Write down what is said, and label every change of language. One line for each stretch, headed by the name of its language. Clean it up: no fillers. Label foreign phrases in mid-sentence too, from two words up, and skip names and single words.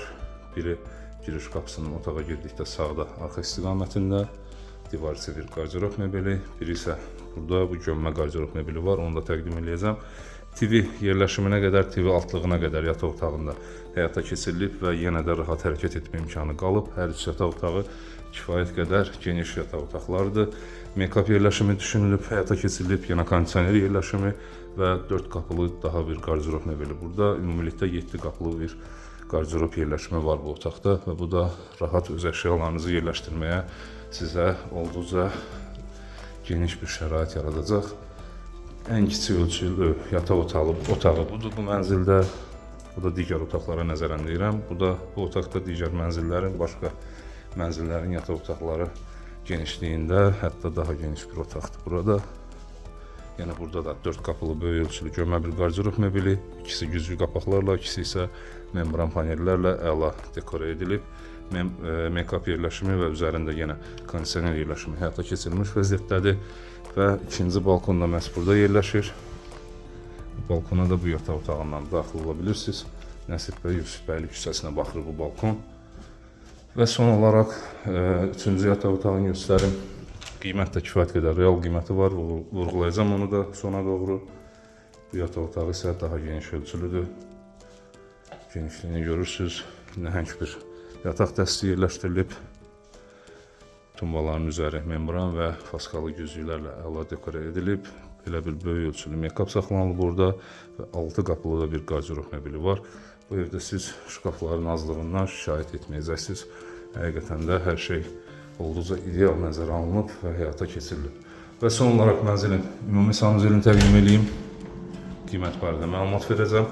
Azerbaijani: Biri giriş qapısının otağa girdikdə sağda, arxa istiqamətində divar içi bir qardirob mebeli. Biri isə burada bu gömmə qardirob mebeli var. Onu da təqdim edəcəm. TV yerləşiminə qədər, TV altlığına qədər yataq otağında həyata keçirilib və yenə də rahat hərəkət etmə imkanı qalıb. Hər üç yataq otağı kifayət qədər geniş yataq otaqlarıdır. Make-up yerləşimi düşünülüb, həyata keçirilib, yenə kondisioner yerləşimi və 4 qapılı daha bir qardirob mebeli burada. Ümumilikdə 7 qapılı bir qardirob yerləşimi var bu otaqda və bu da rahat öz əşyalarınızı yerləşdirməyə sizə olduqca geniş bir şərait yaradacaq. Ən kiçik ölçülü yataq otağı budur bu mənzildə. Bu da digər otaqlara nəzərən deyirəm. Bu otaqda digər mənzillərin, başqa mənzillərin yataq otaqları genişliyində, hətta daha geniş bir otaqdır burada. Yəni burada da 4 qapılı böyük ölçülü gömmə bir qardirob mebeli, ikisi güzgü qapaqlarla, ikisi isə membran panellərlə əla dekora edilib. Make-up yerləşimi və üzərində yenə kondisioner yerləşimi həyata keçirilmiş vəziyyətdədir. Və ikinci balkon da məhz burada yerləşir. Balkona da bu yataq otağından daxil ola bilirsiniz. Nəsib bəy Yusufbəyli küçəsinə baxır bu balkon. Və son olaraq 3-cü yataq otağını göstərim. Qiymət də kifayət qədər real qiyməti var. Vurğulayacağım onu da sona doğru. Bu yataq otağı isə daha geniş ölçülüdür. Genişliyini görürsünüz. Nəhəng bir yataq dəsti yerləşdirilib. Tumbaların üzəri membran və faskalı güzgülərlə əla dekora edilib. Belə bir böyük ölçülü make-up saxlanılıb burada və 6 qapılı da bir qardirob mebeli var. Bu evdə siz şkafların azlığından şikayət etməyəcəksiniz. Həqiqətən də hər şey olduqca ideal nəzərə alınıb və həyata keçirilib. Və son olaraq mənzilin ümumi sanuzelini təqdim edeyim. Qiymət barədə məlumat verəcəm.